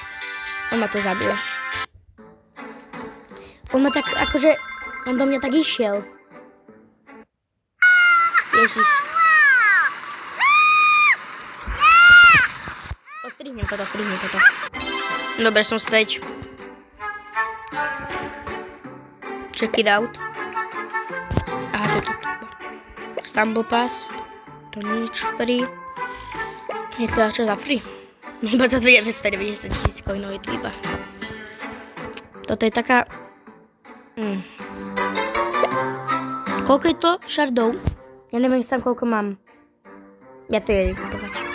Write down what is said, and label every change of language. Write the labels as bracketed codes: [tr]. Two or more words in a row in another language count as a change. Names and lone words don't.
[sk] On ma to zabil. On ma tak, akože... On do mňa tak išiel. Ježiš. Strihnem toto. Dobre, som späť. [en] Check it out. [sk] Aha, to je to. Stumble Pass. To nič free. Je to čo za free? Iba za 990 000 coinov je tu iba. Toto je taká... Koľko je to šardov? Ja neviem sám, koľko mám. Ja to jedem kupovať.